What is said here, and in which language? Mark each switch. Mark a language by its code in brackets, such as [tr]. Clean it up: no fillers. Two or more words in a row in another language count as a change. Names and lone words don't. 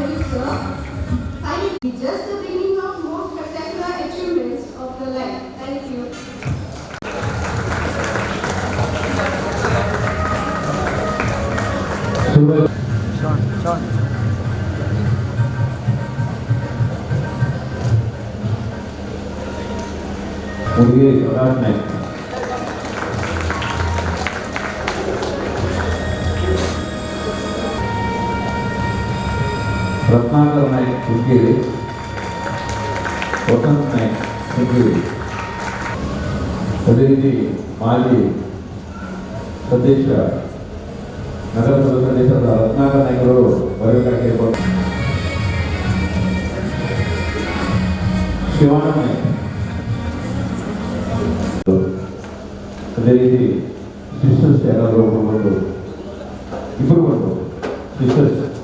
[en] sir. Finally, just the beginning of more spectacular achievements of your life. Thank you. Sean. [kn] मुर्गे स्वराज नाईक रत्नाकर नाईक हुदगेरे वसंत नाईक हुदगेरे ಅದೇ ರೀತಿ ಮಾಜಿ ಸದಸ್ಯ ನಗರಸಭಾ ಸದಸ್ಯರಾದ ರತ್ನಾಕರ್ ನಾಯ್ಕರು ಬರಬೇಕಾಗಿ ಶಿವಣ್ಣ ನಾಯ್ಕ ಅದೇ ರೀತಿ ಸಿಸ್ಟರ್ಸ್ ಯಾರಾದರೂ ಒಬ್ಬರು ಇಬ್ಬರು ಬಂದು ಸಿಸ್ಟರ್ಸ್